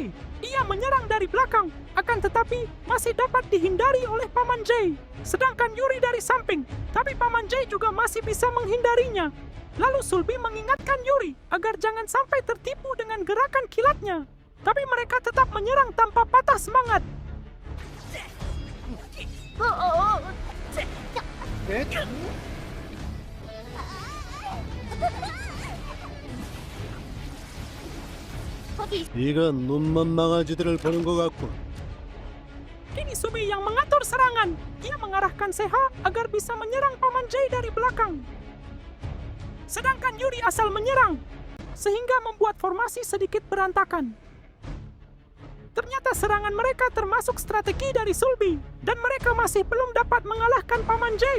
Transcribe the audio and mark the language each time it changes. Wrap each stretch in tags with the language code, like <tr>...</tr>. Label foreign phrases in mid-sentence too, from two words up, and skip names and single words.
<id>Ia menyerang dari belakang, akan tetapi masih dapat dihindari oleh Paman J. Sedangkan Yuri dari samping, tapi Paman J juga masih bisa menghindarinya. Lalu Sulbi mengingatkan Yuri agar jangan sampai tertipu dengan gerakan kilatnya. Tapi mereka tetap menyerang tanpa patah semangat.</id> <ko>거기 이런 눈먼 망아지들을 보는 것 같군.</ko> <id>Kini Sumi yang mengatur serangan. Ia mengarahkan Seha agar bisa menyerang Paman Jay dari belakang. Sedangkan Yuri asal menyerang, sehingga membuat formasi sedikit berantakan. Ternyata serangan mereka termasuk strategi dari Sulbi, dan mereka masih belum dapat mengalahkan Paman Jay.</id>